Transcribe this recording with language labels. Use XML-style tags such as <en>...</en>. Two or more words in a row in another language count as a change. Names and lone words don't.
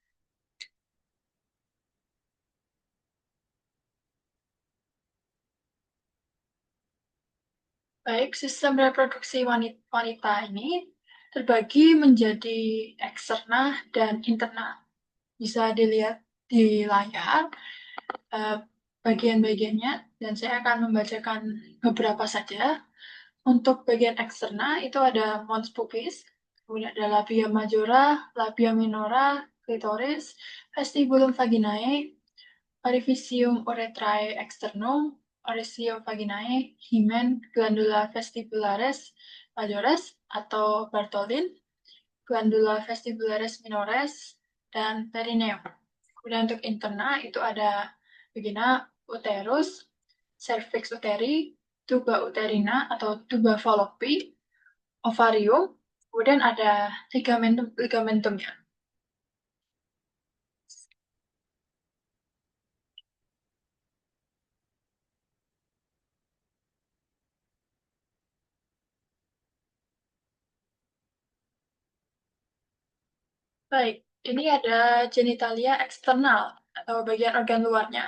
<id>Baik, sistem reproduksi wanita ini terbagi menjadi eksterna dan interna. Bisa dilihat di layar bagian-bagiannya, dan saya akan membacakan beberapa saja. Untuk bagian eksterna itu ada</id> <la>mons pubis,</la> <id>kemudian ada</id> <la>labia majora, labia minora, clitoris, vestibulum vaginae, orificium urethrae externum, orificium vaginae, hymen, glandula vestibularis majores</la> <id>atau Bartholin,</id> <la>glandula vestibularis minores,</la> <id>dan perineum. Kemudian untuk interna itu ada vagina, uterus,</id> <la>cervix uteri, tuba uterina</la> <id>atau tuba fallopi, ovarium, kemudian ada ligamentumnya. Baik, ini ada genitalia eksternal atau bagian organ luarnya.</id>